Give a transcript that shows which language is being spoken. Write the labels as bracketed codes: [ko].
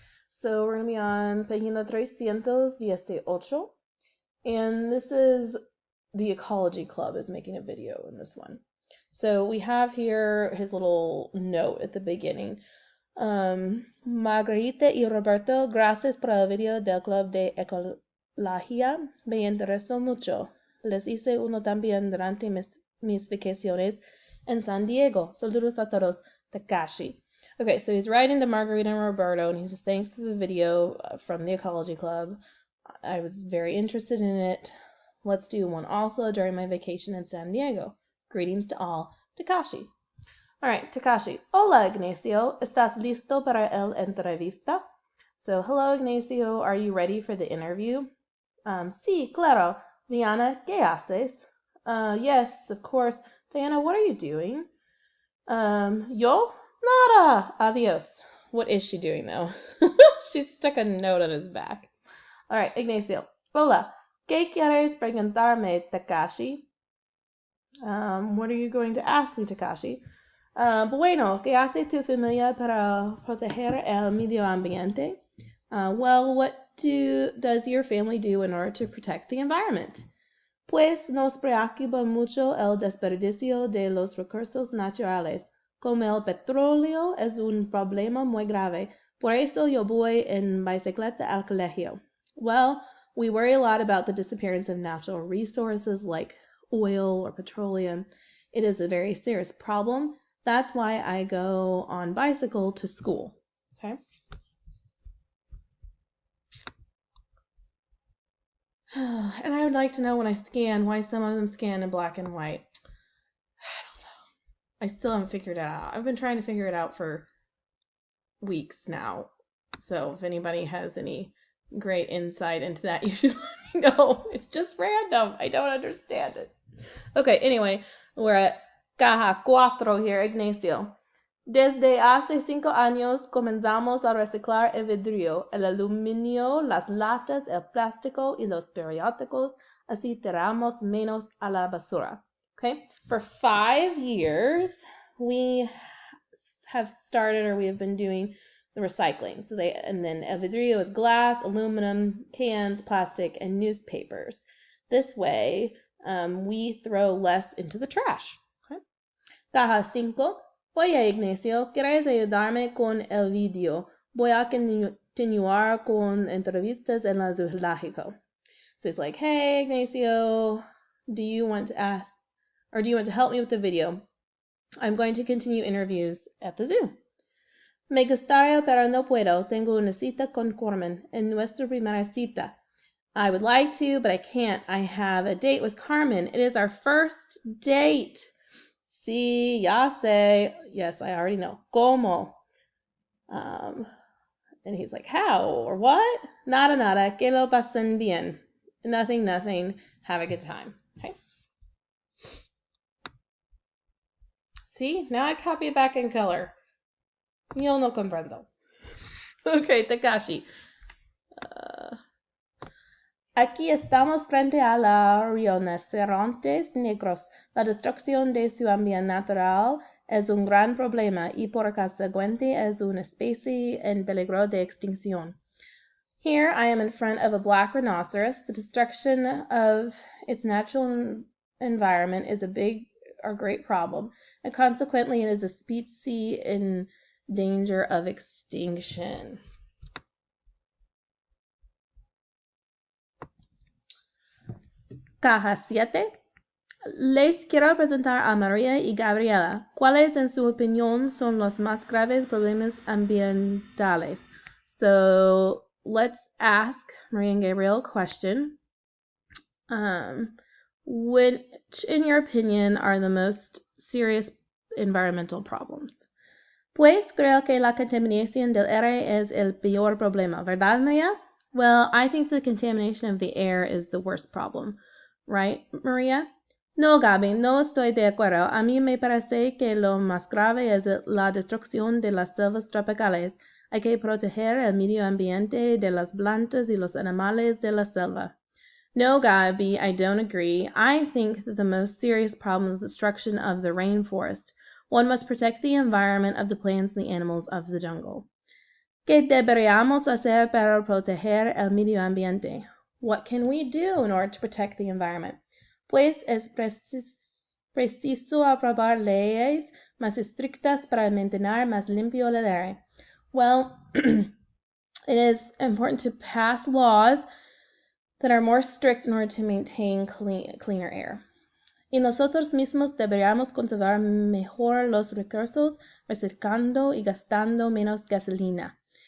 [en] So we're going to be on página 318, and this is the Ecology Club is making a video in this one. So we have here his little note at the beginning. [es] Margarita y Roberto, gracias por el video del Club de Ecología, me interesó mucho. Les hice uno también durante mis vacaciones en San Diego. Saludos a todos, Takashi. [en] Okay, so he's writing to Margarita and Roberto, and he says, thanks to the video from the Ecology Club. I was very interested in it. Let's do one also during my vacation in San Diego. Greetings to all, Takashi. All right, Takashi. [es] Hola, Ignacio. ¿Estás listo para el entrevista? [en] So, hello, Ignacio. Are you ready for the interview? [es] Sí, claro. Diana, ¿qué haces? [en] Yes, of course. Diana, what are you doing? [es] Yo? Nada. Adios. [en] What is she doing, though? She stuck a note on his back. All right, Ignacio. [es] Hola. ¿Qué quieres preguntarme, Takashi? [en] What are you going to ask me, Takashi? [es] Bueno, ¿qué hace tu familia para proteger el medio ambiente? [en] Well, what does your family do in order to protect the environment? [es] Pues nos preocupa mucho el desperdicio de los recursos naturales. Como el petróleo es un problema muy grave, por eso yo voy en bicicleta al colegio. [en] Well, we worry a lot about the disappearance of natural resources like oil or petroleum. It is a very serious problem. That's why I go on bicycle to school. Okay. And I would like to know when I scan why some of them scan in black and white. I don't know. I still haven't figured it out. I've been trying to figure it out for weeks now. So if anybody has any great insight into that, you should let me know. It's just random. I don't understand it. Okay, anyway, we're at caja 4 here, Ignacio. [es] Desde hace 5 años comenzamos a reciclar el vidrio, el aluminio, las latas, el plástico y los periódicos. Así tiramos menos a la basura. [en] Okay, for 5 years we have started, or we have been doing the recycling. So and then [es] el vidrio [en] is glass, aluminum, cans, plastic, and newspapers. This way, we throw less into the trash. Okay. Caja 5. [es] Oye, Ignacio, ¿quieres ayudarme con el video? Voy a continuar con entrevistas en la zoológico. [en] So he's like, hey, Ignacio, do you want to help me with the video? I'm going to continue interviews at the zoo. [es] Me gustaría, pero no puedo. Tengo una cita con Carmen en nuestra primera cita. [en] I would like to, but I can't. I have a date with Carmen. It is our first date. [es] Sí, ya sé. [en] Yes, I already know. [es] ¿Cómo? [en] And he's like, how? Or what? [es] Nada, nada. Que lo pasen bien. [en] Nothing, nothing. Have a good time. Okay. See? Now I copy it back in color. [es] Yo no comprendo. [en] Okay, Takashi. [es] Aquí estamos frente a los rinocerontes negros. La destrucción de su ambiente natural es un gran problema y por consecuente es una especie en peligro de extinción. [en] Here I am in front of a black rhinoceros. The destruction of its natural environment is a big or great problem, and consequently it is a species in danger of extinction. [es] Caja 7. Les quiero presentar a María y Gabriela. ¿Cuáles, en su opinión, son los más graves problemas ambientales? [en] So let's ask Maria and Gabriel a question. Which, in your opinion, are the most serious environmental problems? [es] Pues creo que la contaminación del aire es el peor problema, ¿verdad, Maria? [en] Well, I think the contamination of the air is the worst problem. Right, Maria? [es] No, Gaby, no estoy de acuerdo. A mí me parece que lo más grave es la destrucción de las selvas tropicales. Hay que proteger el medio ambiente de las plantas y los animales de la selva. [en] No, Gabi, I don't agree. I think that the most serious problem is the destruction of the rainforest. One must protect the environment of the plants and the animals of the jungle. [es] ¿Qué deberíamos hacer para proteger el medio ambiente? [en] What can we do in order to protect the environment? [es] Pues es preciso aprobar leyes más estrictas para mantener más limpio el aire. [en] Well, it is important to pass laws that are more strict in order to maintain cleaner air. [es] Y nosotros mismos deberíamos conservar mejor los recursos, reciclando y gastando menos gasolina.